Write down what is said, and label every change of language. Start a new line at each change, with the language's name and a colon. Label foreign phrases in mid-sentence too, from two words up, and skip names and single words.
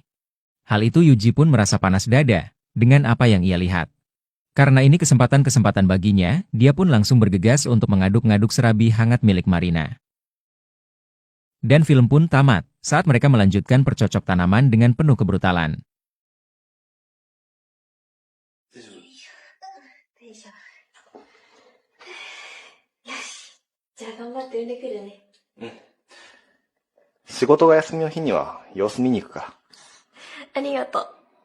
Indonesian: Hal itu Yuji pun merasa panas dada, dengan apa yang ia lihat. Karena ini kesempatan-kesempatan baginya, dia pun langsung bergegas untuk mengaduk-ngaduk serabi hangat milik Marina. Dan film pun tamat, saat mereka melanjutkan percocok tanaman dengan penuh kebrutalan.
Japanese: よいしょ。よし。じゃあ頑張って産んでくるね。仕事が休みの日には様子見に行くから。ありがとう。